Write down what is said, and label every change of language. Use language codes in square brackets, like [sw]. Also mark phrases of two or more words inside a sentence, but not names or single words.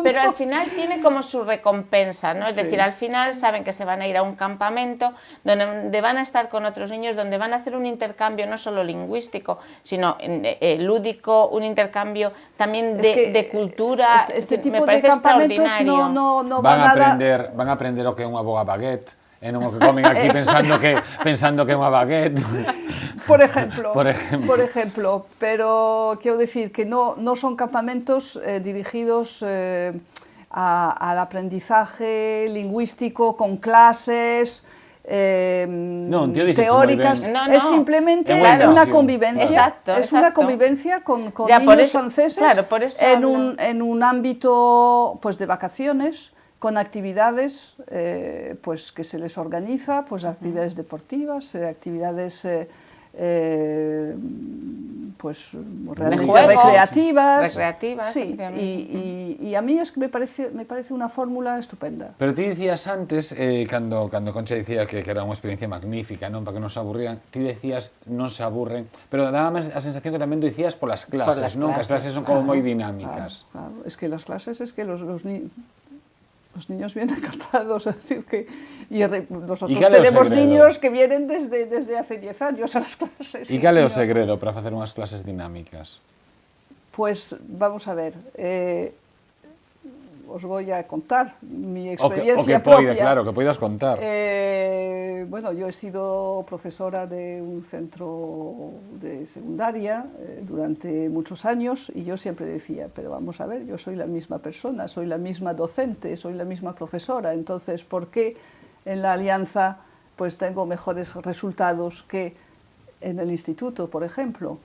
[es] Pero al final tiene como su recompensa, ¿no? Es Sí. decir, al final saben que se van a ir a un campamento donde van a estar con otros niños, donde van a hacer un intercambio no solo lingüístico, sino lúdico, un intercambio también de cultura. Este tipo de campamentos no van [gl] a aprender o que é unha boa baguette e non o que comen aquí pensando que é unha baguette. [es] Por ejemplo, Por ejemplo, pero quiero decir que no son campamentos dirigidos al aprendizaje lingüístico con clases teóricas. Es simplemente una convivencia. Exacto. Una convivencia con ya, niños franceses por eso en un ámbito pues, de vacaciones, con actividades pues, que se les organiza, pues, actividades deportivas, actividades pues, realmente recreativas. Sí, y a mí es que me parece una fórmula estupenda. [gl] Pero ti dicías antes, cando Concha dicía que era unha experiencia magnífica, non, para que non se aburrían, ti decías non se aburren, pero daba máis a sensación que tamén dicías polas clases, non? Que as clases son como moi dinámicas. [es] Claro. Es que las clases, es que los niños vienen encantados, es decir, que nosotros tenemos niños que vienen desde hace 10 años a las clases. [gl] ¿Y cal é o segredo para facer unhas clases dinámicas? [es] Pues vamos a ver, os voy a contar mi [gl] O [es] experiencia [gl] que poida, [es] propia. [gl] claro, que poidas contar. [es] Bueno, yo he sido profesora de un centro de secundaria durante muchos años y yo siempre decía, pero vamos a ver, yo soy la misma persona, soy la misma docente, soy la misma profesora, entonces, ¿por qué en la alianza pues tengo mejores resultados que en el instituto, por ejemplo?